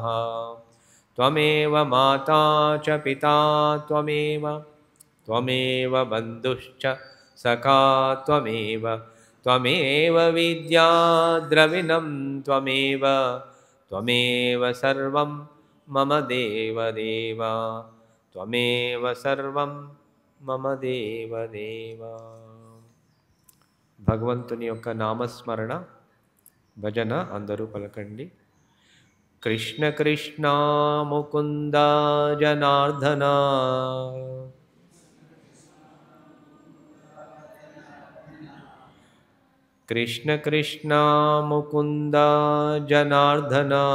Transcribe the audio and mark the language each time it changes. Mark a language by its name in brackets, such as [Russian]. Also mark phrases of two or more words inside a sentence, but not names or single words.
[Sanskrit] त्वमेव माता च पिता त्वमेव बन्धुश्च सखा त्वमेव विद्या द्रविणं त्वमेव सर्वं मम देवदेव त्वमेव सर्वं मम देवदेव। [Telugu] భగవంతుని యొక్క నామస్మరణ భజన అందరూ పలకండి. [Sanskrit] కృష్ణ కృష్ణ ముకుంద జనార్దన कृष्ण कृष्ण मुकुंद जनार्दन